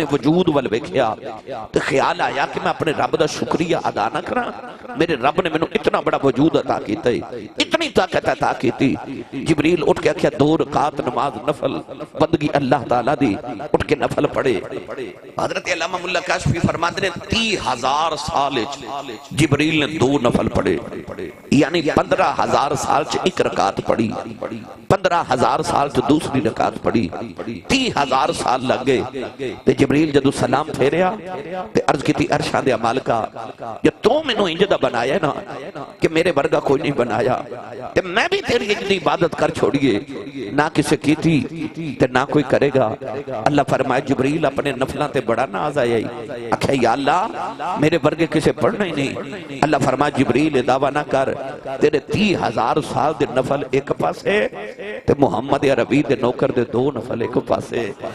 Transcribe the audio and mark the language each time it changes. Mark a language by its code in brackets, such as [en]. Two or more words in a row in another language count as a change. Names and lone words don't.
[pa] وجود وال ویکھیا تے خیال آیا کہ میں اپنے رب دا شکریہ ادا نہ کراں میرے رب نے مینوں اتنا بڑا وجود عطا کیتا ہے اتنی طاقت عطا کیتی جبریل اٹھ کے کیا 2 رکعت نماز نفل بندگی اللہ تعالیٰ دی اٹھ کے نفل پڑھے حضرت علامہ ملا کاشفی [ur] فرماتے ہیں [pa] 30,000 سال جبریل نے 2 نفل پڑھے یعنی 15,000 سال چ 1 رکعت پڑھی 15,000 سال چ دوسری رکعت پڑھی 30,000 سال لگ گئے تے جبریل جدو سلام پھیریا تے عرض کی تھی عرشاں دے مالکا یہ تو مینوں انج دا بنایا نا کہ میرے ورگا کوئی نہیں بنایا تے میں بھی تیری اتنی عبادت کر چھوڑیے نہ کسے کی تھی تے نہ کوئی کرے گا اللہ فرمائے جبریل اپنے نفلان تے بڑا ناز آیا اکھے یا اللہ میرے ورگے کسے پڑھنا ہی نہیں اللہ فرمائے جبریل دعویٰ نہ کر تیرے 30,000 سال دے نفل ایک پاسے تے محمد عربی دے نوکر دے 2 نفل ایک پاسے